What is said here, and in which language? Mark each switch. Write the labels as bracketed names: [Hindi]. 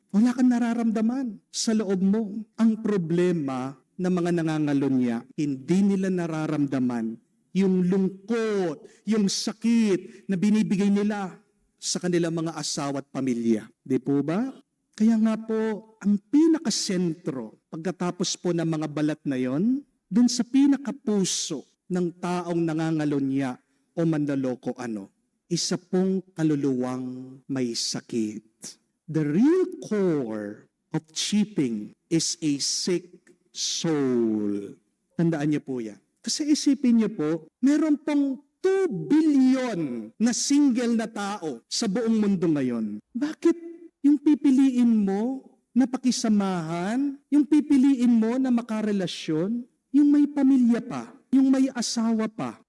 [Filipino] Wala kang nararamdaman sa loob mo. Ang problema ng mga nangangalunya, hindi nila nararamdaman yung lungkot, yung sakit na binibigay nila sa kanilang mga asawa at pamilya. Di po ba? Kaya nga po, ang pinakasentro, pagkatapos po ng mga balat na yon, dun sa pinakapuso ng taong nangangalunya o manloloko isa pong kaluluwang may sakit. [English] The real core of cheating is a sick soul. [Filipino] Tandaan niyo po yan. Kasi isipin niyo po, meron pong 2 billion na single na tao sa buong mundo ngayon. Bakit yung pipiliin mo na pakisamahan, yung pipiliin mo na makarelasyon, yung may pamilya pa, yung may asawa pa?